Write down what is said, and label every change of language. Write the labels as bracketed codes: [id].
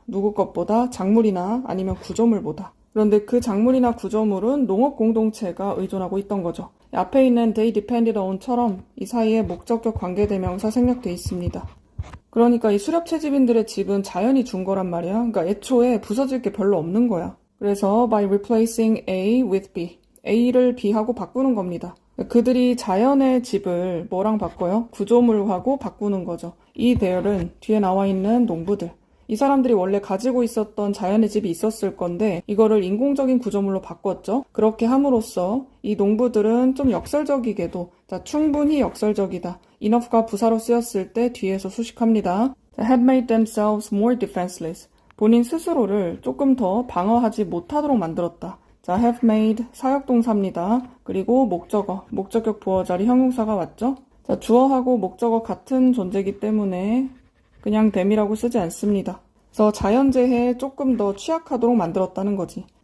[ko] 누구 것보다 작물이나 아니면 구조물보다. 그런데 그 작물이나 구조물은 농업 공동체가 의존하고 있던 거죠. 앞에 있는 [en] they depended on [ko] 처럼 이 사이에 목적격 관계대명사 생략돼 있습니다. 그러니까 이 수렵 채집인들의 집은 자연이 준 거란 말이야. 그러니까 애초에 부서질 게 별로 없는 거야. 그래서 [en] by replacing A with B, [ko] A를 B하고 바꾸는 겁니다. 그들이 자연의 집을 뭐랑 바꿔요? 구조물하고 바꾸는 거죠. 이 대열은 뒤에 나와 있는 농부들. 이 사람들이 원래 가지고 있었던 자연의 집이 있었을 건데 이거를 인공적인 구조물로 바꿨죠. 그렇게 함으로써 이 농부들은 좀 역설적이게도 충분히 역설적이다. enough가 부사로 쓰였을 때 뒤에서 수식합니다. [en] had made themselves more defenseless. [ko] 본인 스스로를 조금 더 방어하지 못하도록 만들었다. 자, have made 사역동사입니다. 그리고 목적어, 목적격 부어 자리 형용사가 왔죠? 자, 주어하고 목적어 같은 존재이기 때문에 그냥 them이라고 쓰지 않습니다. 그래서 자연재해에 조금 더 취약하도록 만들었다는 거지.